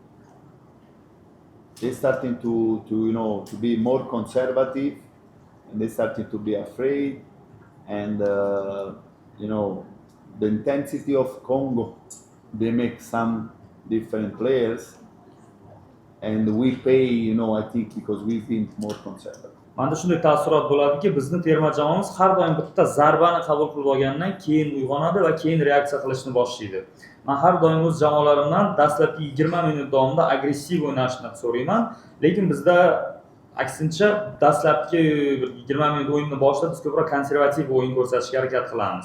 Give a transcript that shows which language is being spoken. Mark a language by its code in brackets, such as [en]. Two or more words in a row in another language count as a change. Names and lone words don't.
[en] They starting to be more conservative, and they starting to be afraid, and the intensity of Congo, they make some different players, and we pay, I think, because we think more conservative. [uz] Manda shunday taassurot bo'ladiki, bizni terma jamoamiz har doim bitta zarbani qabul qilib olgandan keyin uyg'onadi va keyin reaksiya qilishni boshlaydi. Men har doim o'z jamoalarimdan dastlabki 20 minut davomida agressiv o'ynashni so'rayman, lekin bizda aksincha dastlabki 20 minut o'yinni boshlab biz ko'proq konservativ o'yin ko'rsatishga harakat qilamiz.